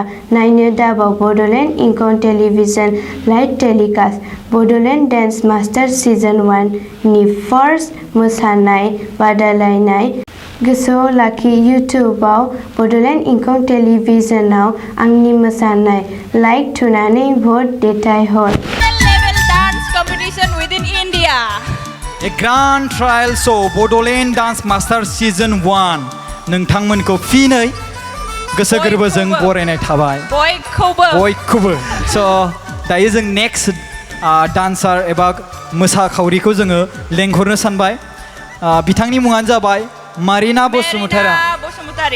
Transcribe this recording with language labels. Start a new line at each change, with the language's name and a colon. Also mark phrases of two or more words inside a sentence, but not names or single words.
Bodo: नायनो दाबाव बड'लेण्ड इंखं टेलिभिजन
English: live telecast
Bodo: बड'लेण्ड डान्स मास्टार सिजन 1 नि फार्स्ट मोसानाय बादायलायनाय। गोसोआव लाखि इउटुबाव बड'लेण्ड इंखं टेलिभिजनाव आंनि मोसानाय लाइक थुनानै भट दैथायहर।
English: Competition within India. A grand trial show
Bodo: BODOLAND Dance Master Season 1 नोंथांमोनखौ फिनै गोसो गोरबोजों बरायनाय थाबाय बयखौबो। स' दायो जों
English: next dancer
Bodo: एबा मोसाखावरिखौ जोङो लेंहरनो सानबाय। बिथांनि मुङानो जाबाय मारिना बसुमतारी।